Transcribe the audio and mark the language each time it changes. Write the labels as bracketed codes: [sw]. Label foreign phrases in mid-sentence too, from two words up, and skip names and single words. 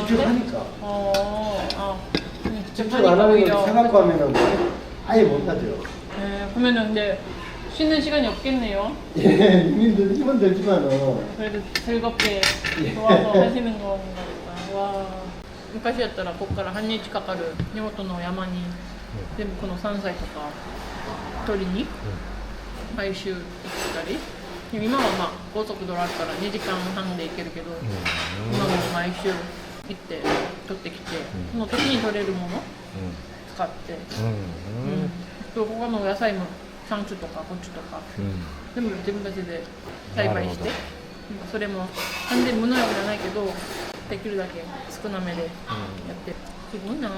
[ko] 직접 하니까. 직접 안 하면 사갖고 하면은 아예 못 하죠. 그러면은 근데 쉬는 시간이 없겠네요. 예, 힘은 들지만은 그래도 즐겁게 좋아서 하시는 건가 보다. 와. [ja] 昔やったらここから半日かかる地元の山に全部この山菜とか取りに毎週行ったり、今はまあ高速道路あるから2時間半で行けるけど、今も毎週行って取ってきて、その時に取れるもの使って、他の野菜もサンチュとかコチュとか、全部自分たちで栽培して、それも完全に無農薬じゃないけどできるだけ少なめでやって、すごいな。